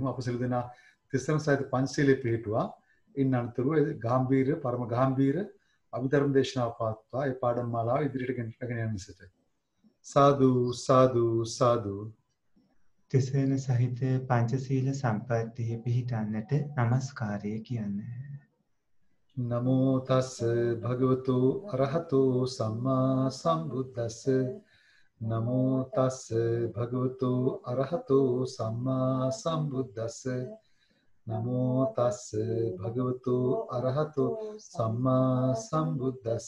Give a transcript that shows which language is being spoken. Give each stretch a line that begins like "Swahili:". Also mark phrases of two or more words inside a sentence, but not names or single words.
Sinhala: අප සියලු දෙනා තිසරණ සහිත පංචශීලයේ පිළිපිටුවා ඉන් අනතුරුව ගාම්භීර පරම ගාම්භීර අභිධර්ම දේශනාව පවත්වා ඒ පාඩම් මාලාව ඉදිරියට ගෙනගෙන යන විසට සාදු සාදු සාදු. තිසරණ සහිත පංචශීල සම්පත්තිය පිහිටන්නට නමස්කාරය කියන්නේ.
Pali: නමෝ තස් භගවතු අරහතෝ සම්මා සම්බුද්දස්ස. නමෝ තස් භගවතු අරහතෝ සම්මා සම්බුද්දස්ස. නමෝ තස් භගවතු අරහතෝ සම්මා සම්බුද්දස්ස.